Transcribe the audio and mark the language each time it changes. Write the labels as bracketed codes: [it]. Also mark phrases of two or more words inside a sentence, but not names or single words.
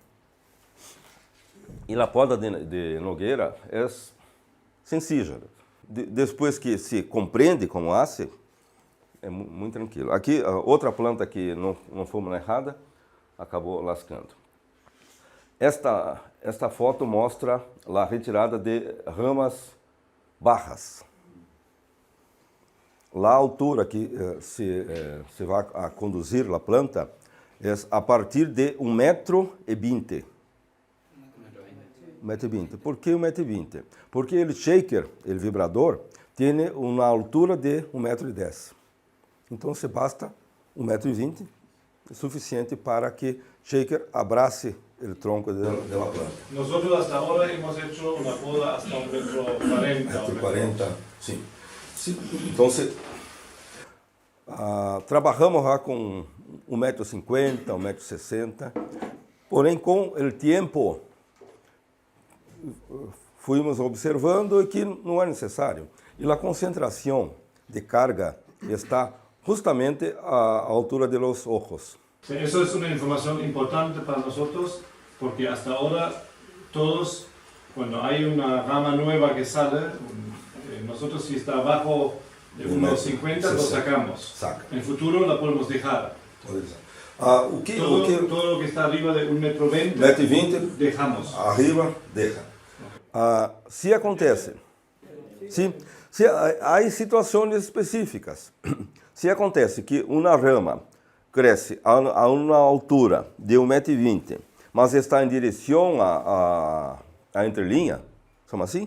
[pt] E a poda de nogueira é sencilla. Depois que se compreende como hace, é muito tranquilo. Aqui, outra planta que não foi manejada, acabou lascando. Esta foto mostra a retirada de [es] ramas bajas. [pt] A altura que se vai a conduzir a planta é a partir de 1,20 m. 1,20 m. Por que 1,20 m? Porque o shaker, o vibrador, tem uma altura de 1,10 m. Então, se basta 1,20 m, é suficiente para que o shaker abrace o tronco da planta. [es] Nosotros hasta ahora hemos hecho una poda hasta 1,40 m. [pt] 1,40 m, sim. Então, trabalhamos já com 1,50 m, 1,60 m, porém, com o tempo, fomos observando que não é necessário. E a concentração de carga está justamente à altura de [es] los ojos. Eso es una información importante para nosotros porque hasta ahora todos, cuando hay una rama nueva que sale, nosotros si está abajo de 1,50 m lo sacamos. Saca. En el futuro la podemos dejar. Todo lo que está arriba de 1,20 m 1,20 m, dejamos. arriba, [pt] deixa. Se acontece, se há situações específicas. Se acontece que uma rama cresce a uma altura de 1,20 m, mas está em direção à entrelinha, chama assim?